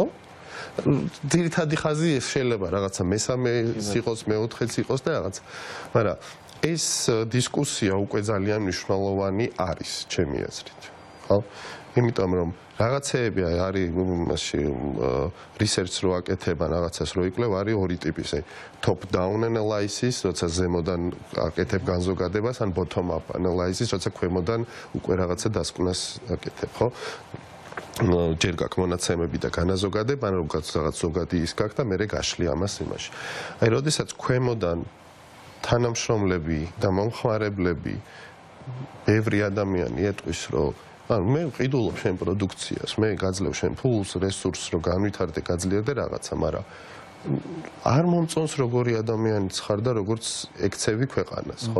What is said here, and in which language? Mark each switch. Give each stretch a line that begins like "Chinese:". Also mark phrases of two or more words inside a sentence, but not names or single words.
Georgian: ძირითადი ხაზი ეს შეიძლება რაღაცა მესამეც იყოს, მეოთხეც იყოს და რაღაცა. მაგრამ ეს დისკუსია უკვე ძალიან მნიშვნელოვანი არის, ჩემი აზრით, ხო? იმიტომ რომ რაღაცეები არის მასში research რო აკეთება, რაღაცას რო იკლებ, არის ორი ტიპის,
English: top down analysis,
Georgian: როცა ზემოდან აკეთებ განზოგადებას, ან
English: bottom up analysis,
Georgian: როცა ქვემოდან უკვე რაღაცა დასკვნას აკეთებ, ხო? ჯერ გაქვს მონაცემები და განაზოგადებ, ან რაღაც ზოგადი ის გაქვს და მერე გაშლი ამას იმაში. აი, როდესაც ქვემოდან თანამშრომლები და მომხმარებლები ბევრი ადამიანი ეტყვის, რომ მე ვყიდულობ შენ პროდუქციას, მე გაძლევ შენ ფულს, რესურსს, რომ განვითარდე, გაძლიერდე რაღაცა, მაგრამ არ მომწონს როგორი ადამიანიც ხარ და როგორც ექცევი ქვეყანას, ხო?